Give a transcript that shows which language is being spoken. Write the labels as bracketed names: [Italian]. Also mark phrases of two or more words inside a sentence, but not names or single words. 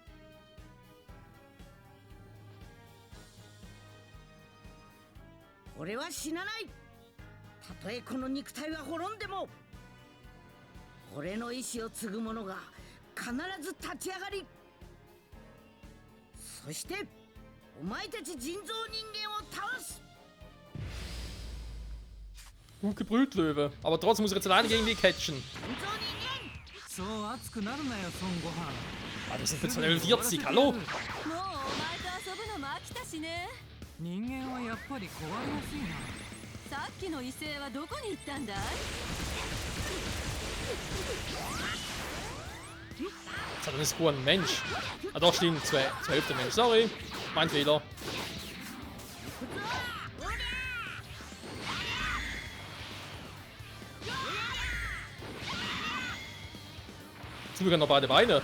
[Japanese] 俺は死なない。たとえこの肉体は滅んでも俺の意志を継ぐ者が必ず立ち上がり、そしてお前たち人造人間を倒す。 [German] Gut gebrüllt, Löwe. Aber trotzdem muss er jetzt alleine gegen die catchen. [Japanese] そう熱くなるなよ孫悟飯。 [German] Ah, das sind jetzt Level 40, hallo? [Japanese] もうお前と遊ぶのも飽きたしね。人間はやっぱり壊れやすいな。さっきの異性はどこに行ったんだい？ [German] Jetzt hat er nicht ein Mensch. Ah doch, stimmt, zur Hälfte Mensch. Sorry, mein Fehler. Zum Glück noch beide Beine.